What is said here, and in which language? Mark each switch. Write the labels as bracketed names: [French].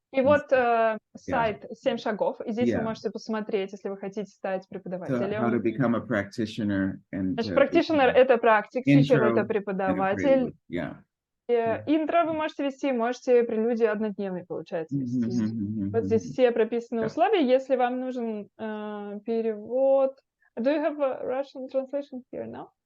[Russian] И вот сайт 7 шагов, и здесь вы можете посмотреть, если вы хотите стать преподавателем. [English] So how to become a practitioner and [Russian] Значит, practitioner — это практик, teacher — это преподаватель. Интро вы можете вести, можете прелюдию однодневный, получается, вести. Вот здесь все прописаны условия. Если вам нужен перевод... [English] Do you have a Russian translation here now?